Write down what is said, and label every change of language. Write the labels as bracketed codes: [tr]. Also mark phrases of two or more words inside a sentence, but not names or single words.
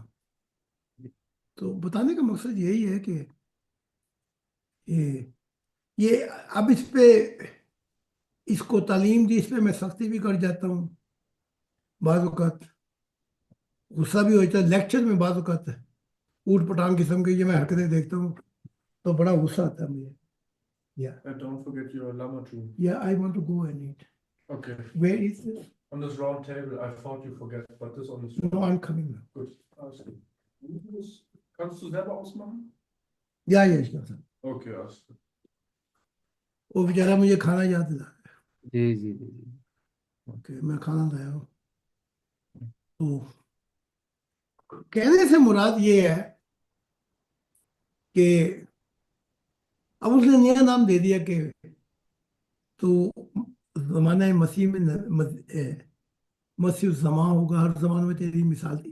[ur] تو بتانے کا مقصد یہی ہے کہ یہ اب اس پہ، اس کو تعلیم دی، اس پہ میں سختی بھی کر جاتا ہوں بعض اوقات، غصہ بھی ہو جاتا ہے لیکچر میں، بعض اوقات اوٹ پٹانگ قسم کی یہ میں حرکتیں دیکھتا ہوں، تو بڑا غصہ آتا ہے مجھے. या [en] Don't forget your llama too. ya I want to go and eat, Okay. where is this? On this round table, I thought you forget, but this on this. no I am coming now. [de] Gut. Alles gut. Kannst du selber ausmachen? [en] ya yes, [de] Okay, alles gut. [ur] وہ بیچارہ مجھے کھانا یاد دلا رہا جی جی جی جی. ہے کہ میں کھانا لایا ہوں. تو کہنے سے مراد یہ ہے کہ اب اس نے نیا نام دے دیا کہ تو زمانہ مسیح میں مسیح جمع ہوگا، ہر زمانے میں تیری مثال دی